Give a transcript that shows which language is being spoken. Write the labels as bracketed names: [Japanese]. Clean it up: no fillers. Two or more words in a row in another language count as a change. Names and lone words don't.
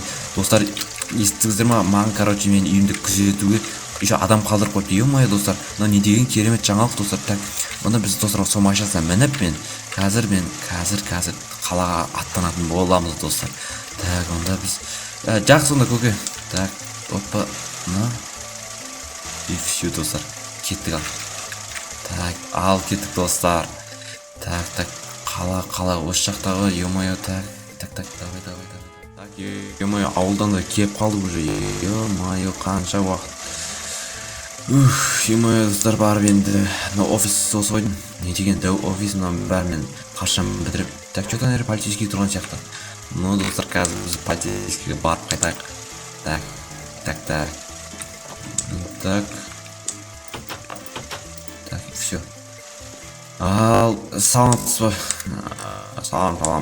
[Kazakh] Достар, естідіңіздер ма? Маған, короче, мен үйімді күзетуге еще адам қалдырып қойыпты. Ё-моё, достар, мынау не деген керемет жаңалық, достар. Так, онда біз достар сол машинасына мініп мен қазір қалаға аттанатын боламыз, достар. Так, онда біз жақсы онда көке. [Russian] Так, опа, на. И все, [Kazakh] достар. Кеттік ал. Так, ал кеттік, достар. Так, қала осы жақтағы, [Russian] ё-моё, так, давай. [Kazakh] Так, ё-моё, ауылдан да келіп қалдық уже. Ё-моё, қанша уақыт. Ё-моё, достар, барып енді офис осы ғой. Не деген дәу офис, мынау бәрімен қашан бітіріп. Так, что-то нері полицейский тұрған сияқты. Ну, достар, қазір біз полицейскийге барып қайтайық. [Russian] Так, все. [Kazakh] Ал, саламатсыз ба? Салам.